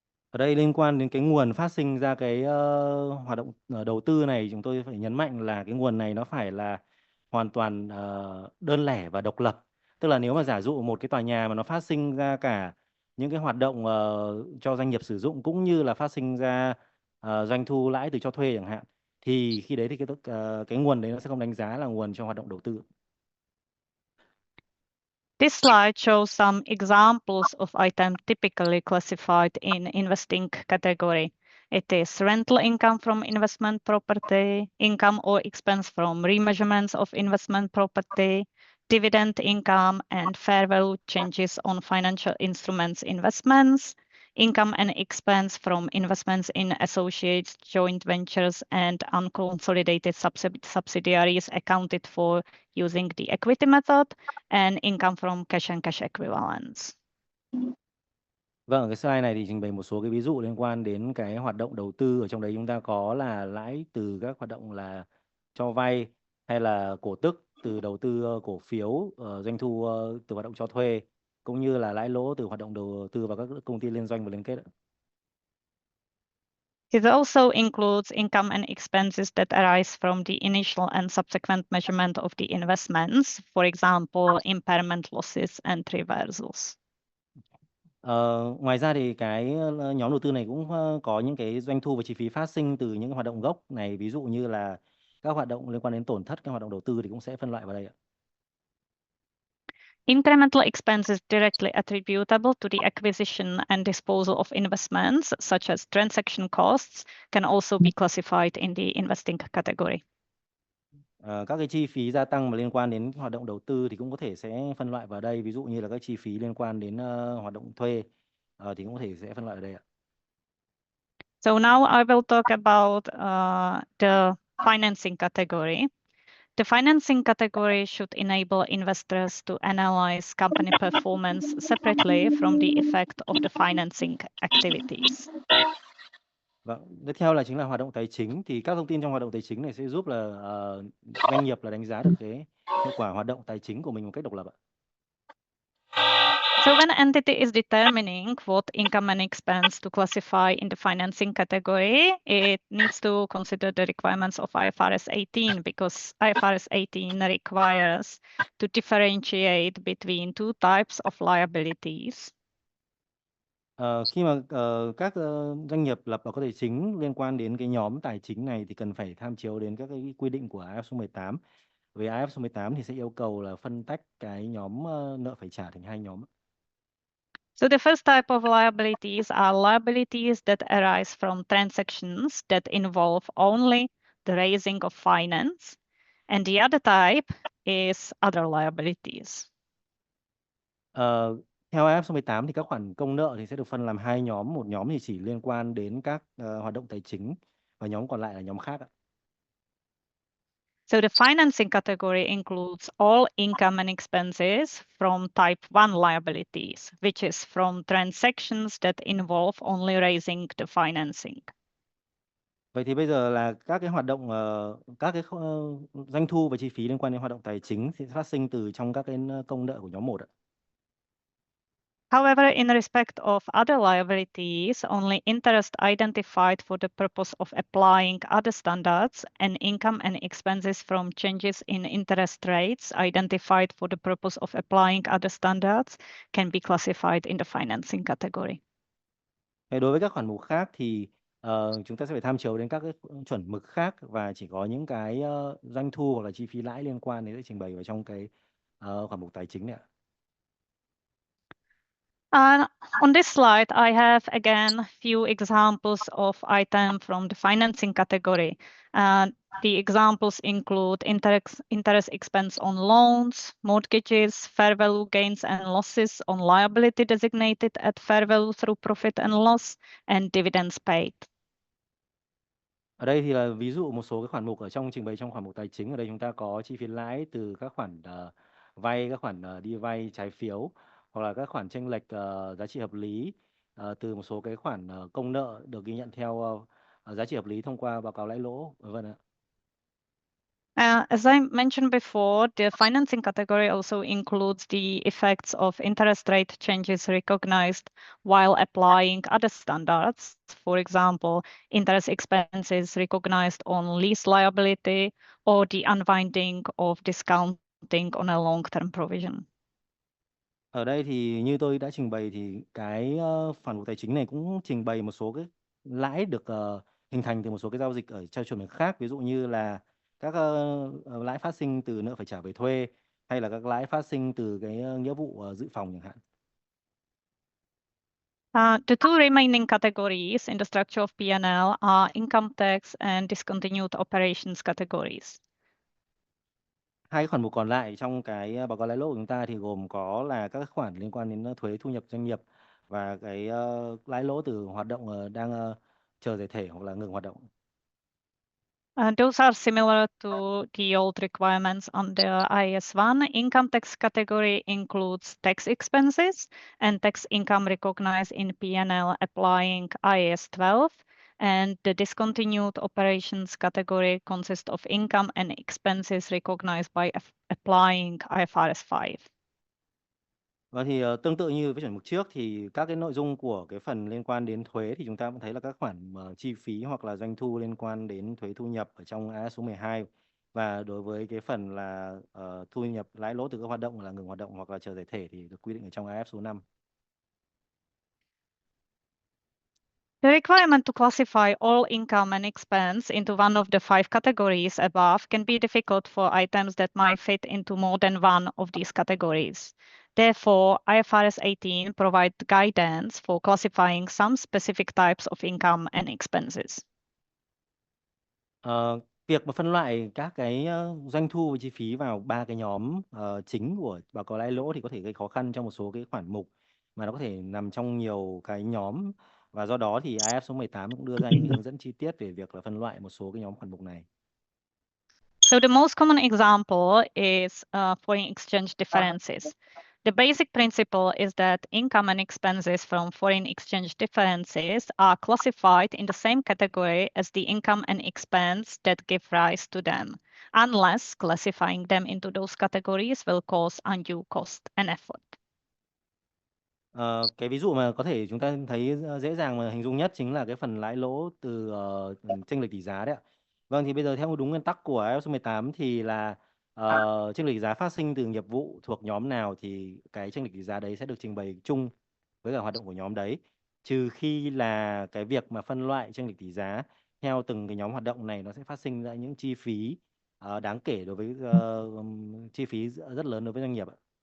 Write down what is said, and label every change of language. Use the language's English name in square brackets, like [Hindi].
[Vietnamese] Ở đây liên quan đến cái nguồn phát sinh ra cái hoạt động đầu tư này, chúng tôi phải nhấn mạnh là cái nguồn này nó phải là hoàn toàn đơn lẻ và độc lập. Tức là nếu mà giả dụ một cái tòa nhà mà nó phát sinh ra cả những cái hoạt động cho doanh nghiệp sử dụng cũng như là phát sinh ra doanh thu lãi từ cho thuê chẳng hạn, thì khi đấy thì cái nguồn đấy nó sẽ không đánh giá là nguồn cho hoạt động đầu tư. [English] This slide shows some examples of items typically classified in investing category. It is rental income from investment property, income or expense from remeasurements of investment property, dividend income and fair value changes on financial instruments investments, income and expense from investments in associates, joint ventures, and unconsolidated subsidiaries accounted for using the equity method, and income from cash and cash equivalents. [Vietnamese] Vâng, ở cái slide này thì trình bày một số cái ví dụ liên quan đến cái hoạt động đầu tư. Ở trong đấy chúng ta có là lãi từ các hoạt động là cho vay, hay là cổ tức từ đầu tư cổ phiếu, doanh thu từ hoạt động cho thuê, cũng như là lãi lỗ từ hoạt động đầu tư vào các công ty liên doanh và liên kết. [English] It also includes income and expenses that arise from the initial and subsequent measurement of the investments, for example, impairment losses and reversals. [Vietnamese] Ngoài ra thì cái nhóm đầu tư này cũng có những cái doanh thu và chi phí phát sinh từ những hoạt động gốc này, ví dụ như là các hoạt động liên quan đến tổn thất, các hoạt động đầu tư thì cũng sẽ phân loại vào đây ạ. [English] Incremental expenses directly attributable to the acquisition and disposal of investments, such as transaction costs, can also be classified in the investing category. [Vietnamese] Các cái chi phí gia tăng mà liên quan đến hoạt động đầu tư thì cũng có thể sẽ phân loại vào đây, ví dụ như là các chi phí liên quan đến hoạt động thuê thì cũng có thể sẽ phân loại ở đây ạ. [English] So now I will talk about the financing category. The financing category should enable investors to analyze company performance separately from the effect of the financing activities. [Vietnamese] Vâng, tiếp theo là chính là hoạt động tài chính. Thì các thông tin trong hoạt động tài chính này sẽ giúp là doanh nghiệp là đánh giá được cái hiệu quả hoạt động tài chính của mình một cách độc lập ạ. [English] So when entity is determining what income and expense to classify in the financing category, it needs to consider the requirements of IFRS 18 because IFRS 18 requires to differentiate between two types of liabilities. [Vietnamese] Khi mà các doanh nghiệp lập báo cáo tài chính liên quan đến cái nhóm tài chính này thì cần phải tham chiếu đến các cái quy định của IF số 18. Về IF số 18 thì sẽ yêu cầu là phân tách cái nhóm nợ phải trả thành hai nhóm. [English] So the first type of liabilities are liabilities that arise from transactions that involve only the raising of finance, and the other type is other liabilities. [Vietnamese] Theo IF số 18 thì các khoản công nợ thì sẽ được phân làm hai nhóm, một nhóm thì chỉ liên quan đến các hoạt động tài chính và nhóm còn lại là nhóm khác ạ. [English] So the financing category includes all income and expenses from type 1 liabilities, which is from transactions that involve only raising the financing. [Vietnamese] Vậy thì bây giờ là các cái hoạt động, các cái doanh thu và chi phí liên quan đến hoạt động tài chính sẽ phát sinh từ trong các cái công nợ của nhóm 1 ạ. [English] However, in respect of other liabilities, only interest identified for the purpose of applying other standards and income and expenses from changes in interest rates identified for the purpose of applying other standards can be classified in the financing category. [Vietnamese] Đối với các khoản mục khác thì chúng ta sẽ phải tham chiếu đến các cái chuẩn mực khác và chỉ có những cái doanh thu hoặc là chi phí lãi liên quan đến sẽ trình bày vào trong cái khoản mục tài chính này ạ. [English] On this slide, I have again few examples of items from the financing category. The examples include interest expense on loans, mortgages, fair value gains and losses on liability designated at fair value through profit and loss, and dividends paid. [Vietnamese] Ở đây thì là ví dụ một số cái khoản mục ở trong trình bày trong khoản mục tài chính. Ở đây chúng ta có chi phí lãi từ các khoản vay, các khoản đi vay trái phiếu, hoặc là các khoản chênh lệch giá trị hợp lý từ một số cái khoản công nợ được ghi nhận theo giá trị hợp lý thông qua báo cáo lãi lỗ, vân ạ. [English] As I mentioned before, the financing category also includes the effects of interest rate changes recognized while applying other standards. For example, interest expenses recognized on lease liability or the unwinding of discounting on a long-term provision. [Vietnamese] Ở đây thì như tôi đã trình bày thì cái khoản mục tài chính này cũng trình bày một số cái lãi được hình thành từ một số cái giao dịch ở trong chuẩn mực khác, ví dụ như là các lãi phát sinh từ nợ phải trả về thuê hay là các lãi phát sinh từ cái nghĩa vụ dự phòng chẳng hạn. [English] The two remaining categories in the structure of P&L are income tax and discontinued operations categories. [Vietnamese] Hai khoản mục còn lại trong cái báo cáo lãi lỗ của chúng ta thì gồm có là các khoản liên quan đến thuế thu nhập doanh nghiệp và cái lãi lỗ từ hoạt động đang chờ giải thể hoặc là ngừng hoạt động. [English] Those are similar to the old requirements under IS1. Income tax category includes tax expenses and tax income recognized in P&L applying IS12. And the discontinued operations category consists of income and expenses recognized by applying IFRS 5. [Vietnamese] Và thì tương tự như với chuẩn mực trước thì các cái nội dung của cái phần liên quan đến thuế thì chúng ta cũng thấy là các khoản chi phí hoặc là doanh thu liên quan đến thuế thu nhập ở trong IAS số 12. Và đối với cái phần là thu nhập lãi lỗ từ các hoạt động là ngừng hoạt động hoặc là chờ giải thể thì được quy định ở trong IAS số 5. [English] The requirement to classify all income and expense into one of the 5 categories above can be difficult for items that might fit into more than one of these categories. Therefore, IFRS 18 provides guidance for classifying some specific types of income and expenses. [Vietnamese] Việc mà phân loại các cái doanh thu và chi phí vào ba cái nhóm chính của báo cáo lãi lỗ thì có thể gây khó khăn trong một số cái khoản mục mà nó có thể nằm trong nhiều cái nhóm, và do đó thì IF số 18 cũng đưa ra những hướng dẫn chi tiết về việc là phân loại một số cái nhóm khoản mục này. [English] So the most common example is foreign exchange differences. The basic principle is that income and expenses from foreign exchange differences are classified in the same category as the income and expense that give rise to them, unless classifying them into those categories will cause undue cost and effort. [Vietnamese] Cái ví dụ mà có thể chúng ta thấy dễ dàng mà hình dung nhất chính là cái phần lãi lỗ từ chênh lệch tỷ giá đấy ạ. Vâng, thì bây giờ theo đúng nguyên tắc của IFRS số 18 thì là chênh lệch tỷ giá phát sinh từ nghiệp vụ thuộc nhóm nào thì cái chênh lệch tỷ giá đấy sẽ được trình bày chung với cả hoạt động của nhóm đấy, trừ khi là cái việc mà phân loại chênh lệch tỷ giá theo từng cái nhóm hoạt động này nó sẽ phát sinh ra những chi phí đáng kể đối với chi phí rất lớn đối với doanh nghiệp ạ.